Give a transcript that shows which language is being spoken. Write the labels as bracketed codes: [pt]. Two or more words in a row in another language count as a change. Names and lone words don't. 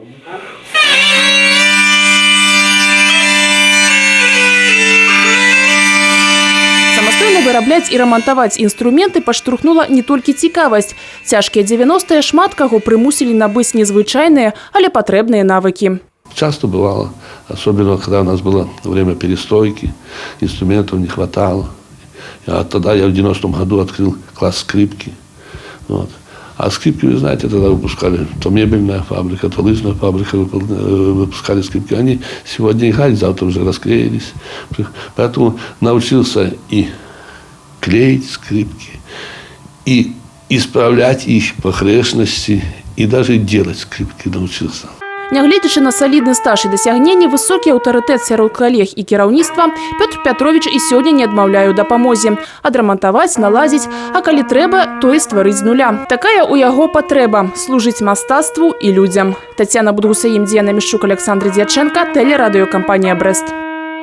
[be] Вырабляць і рамантаваць інструменты падштурхнула не толькі цікавасць. Цяжкія 90-е шмат каго прымусілі набыць незвычайныя, але патрэбныя навыкі. [ru] Часто бывало, особенно когда у нас было время перестройки, инструментов не хватало. Тогда я в 90-м году открыл класс скрипки. Вот. А скрипки, вы знаете, тогда выпускали то мебельная фабрика, то лыжная фабрика выпускали скрипки. Они сегодня играли, завтра уже расклеились. Поэтому научился и клеить скрипки, и исправлять их погрешности, и даже делать скрипки научился. [be] Нягледзячы на салідны стаж і дасягненні, высокі аўтарытэт сярод калег і кіраўніцтва, Пётр Пятрович і сёння не адмаўляе ў дапамозе. Адрамантаваць, наладзіць, а калі трэба, то і стварыць з нуля. Такая ў яго патрэба – служыць мастацтву і людзям. Тацяна Будгусаім, Дзіяна Мішчук, Александр Дьяченко, тэлерадыёкампанія «Брэст».